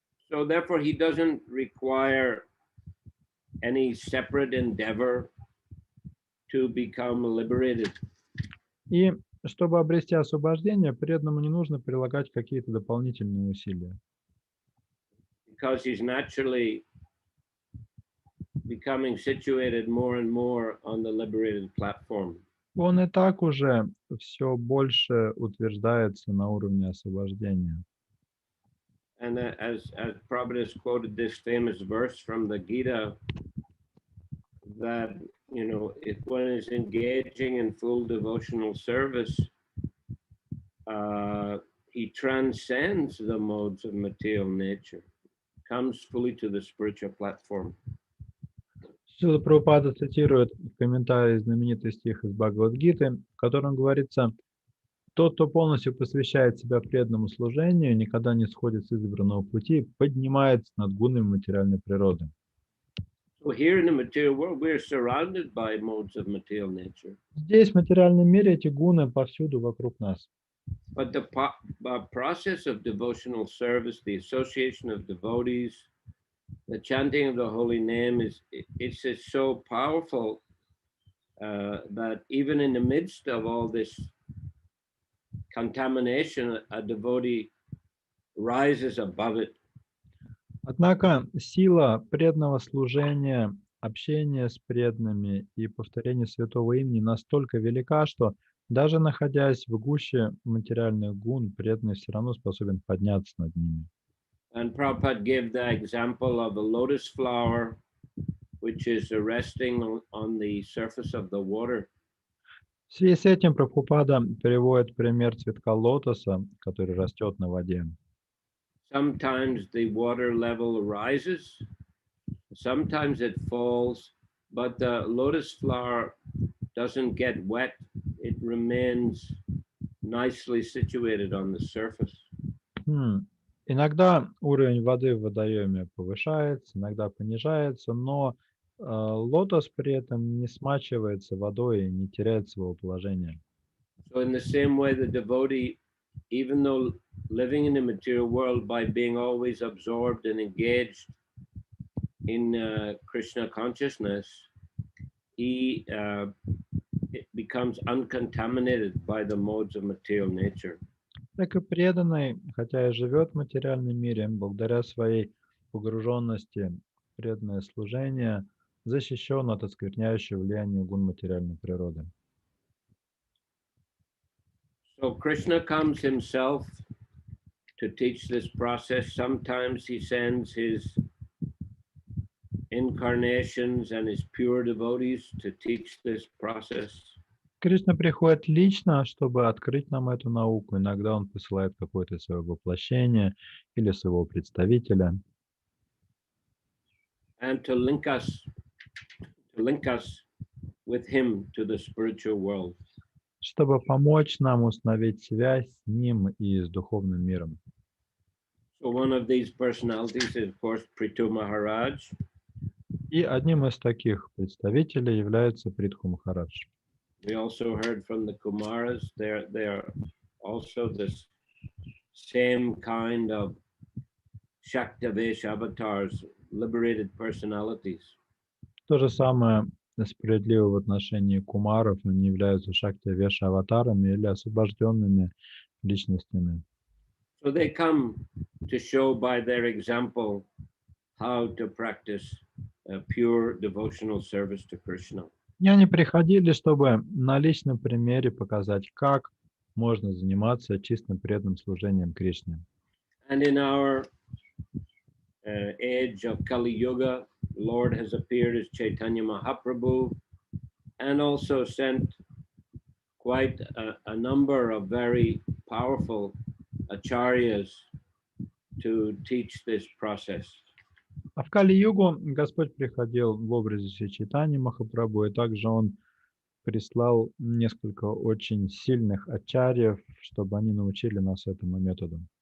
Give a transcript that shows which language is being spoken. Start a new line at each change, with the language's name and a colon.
English: So therefore he doesn't require any separate endeavor to become liberated.
Russian: И чтобы обрести освобождение, преданному не нужно прилагать какие-то дополнительные усилия.
English: Because he's naturally becoming situated more and more on the liberated platform.
Russian: Он и так уже все больше утверждается на уровне освобождения.
English: And as Prabhupada has quoted this famous verse from the Gita, that if one is engaging in full devotional service, he transcends the modes of material nature, comes fully to the spiritual platform.
Russian: Шрила Прабхупада цитирует в комментарии знаменитый стих из Бхагават-гиты, в котором говорится: «Тот, кто полностью посвящает себя преданному служению, никогда не сходит с избранного пути, поднимается над гунами материальной природы».
English: So here in the material world, we are surrounded by modes of material nature.
Russian: Здесь, в материальном мире, эти гуны повсюду вокруг нас.
English: But the process of devotional service, the association of devotees, the chanting of the holy name it's just so powerful that even in the midst of all this contamination, a devotee rises above it.
Russian: Однако сила преданного служения, общения с преданными и повторения святого имени настолько велика, что даже находясь в гуще материальных гун, преданный все равно способен подняться над ними.
English: And Prabhupada gave the example of a lotus flower, which is resting on the surface of the water.
Russian: В связи с этим Прабхупада приводит пример цветка лотоса, который растет на воде.
English: Sometimes the water level rises, sometimes it falls, but the lotus flower doesn't get wet. It remains nicely situated on the surface.
Russian: Иногда уровень воды в водоеме повышается, иногда понижается, но лотос при этом не смачивается водой и не теряет своего положения.
English: So in the same way, the devotee, even though living in the material world, by being always absorbed and engaged in Krishna consciousness, he becomes uncontaminated by the modes of material nature.
Russian: Так и преданный, хотя и живет в материальном мире, благодаря своей погруженности в преданное служение, защищен от оскверняющего влияния гун материальной природы.
English: So Krishna comes himself to teach this process. Sometimes he sends his incarnations and his pure devotees to teach this process.
Russian: Кришна приходит лично, чтобы открыть нам эту науку. Иногда он посылает какое-то свое воплощение или своего представителя,
English: And to link us with him to the spiritual world.
Russian: чтобы помочь нам установить связь с ним и с духовным миром.
English: So one of these personalities is, of course, Prithu Maharaj.
Russian: И одним из таких представителей является Притху Махарадж.
English: We also heard from the Kumaras. They're also this same kind of Shaktavesh avatars, liberated personalities.
Russian: То же самое справедливо в отношении кумаров. Они являются шакти-веша аватарами или освобожденными личностями.
English: So they come to show by their example how to practice pure devotional service to Krishna.
Russian: И они приходили, чтобы на личном примере показать, как можно заниматься чистым преданным служением Кришне.
English: And in our age of Kali Yuga, Lord has appeared as Chaitanya Mahaprabhu and also sent quite a number of very powerful acharyas to teach this process.
Russian: А в Кали-югу Господь приходил в образе Шри Чайтаньи Махапрабху, и также Он прислал несколько очень сильных ачарьев, чтобы они научили нас этому методу.